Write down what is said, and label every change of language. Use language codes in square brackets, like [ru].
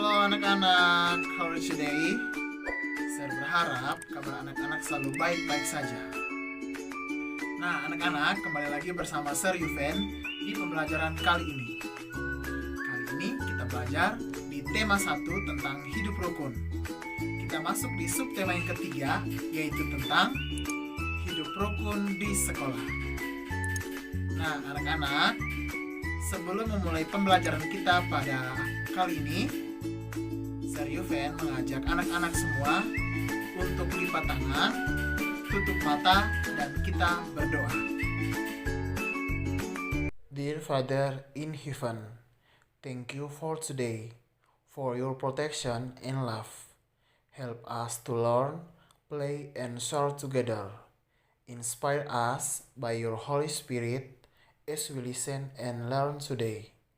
[en] anak-anak, how are you today? [id] Saya berharap kabar anak-anak selalu baik-baik saja. Nah, anak-anak, kembali lagi bersama Sir Yuven di pembelajaran kali ini. Kali ini kita belajar di tema 1 tentang hidup rukun. Kita masuk di subtema yang ketiga, yaitu tentang hidup rukun di sekolah. Nah, anak-anak, sebelum memulai pembelajaran kita pada kali ini, Sir Yuven mengajak anak-anak semua untuk lipat tangan, tutup mata, dan kita berdoa. [en] Dear Father in heaven, thank you for today, for your protection and love. Help us to learn, play, and share together. Inspire us by your Holy Spirit as we listen and learn today.